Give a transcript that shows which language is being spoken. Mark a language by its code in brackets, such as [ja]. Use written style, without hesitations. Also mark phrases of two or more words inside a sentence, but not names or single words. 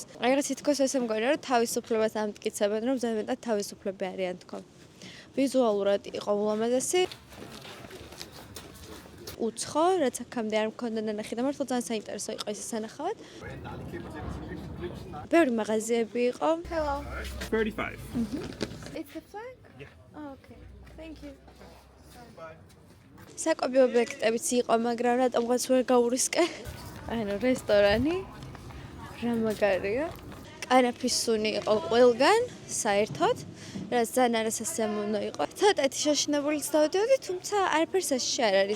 [ka] აი რა თითქოს ესე მგონია რომ თავისუფლებას ამტკიცებენ რომ ზევენდად თავისუფლები არიან თქო. ვიზუალურად იყო ულამაზესი. უცხო, რაც აქამდე არ მქონდა ნანახი და მართლა ძალიან საინტერესო იყო ეს სანახავად. ბევრი მაღაზიები იყო. [en] Hello. 35. It's a flag? Yeah. Oh, okay. Thank you. [ka] საკვები ობიექტებიც იყო, მაგრამ რატომღაც ვერ გაურისკე. ანუ რესტორანი რა მაგარია. კანაფის სუნი იყო ყველგან, საერთოდ, რაც ძალიან არასასიამოვნო იყო. ცოტათი შაშინებულიც დავდიოდი, თუმცა არაფერს ასში არ არის.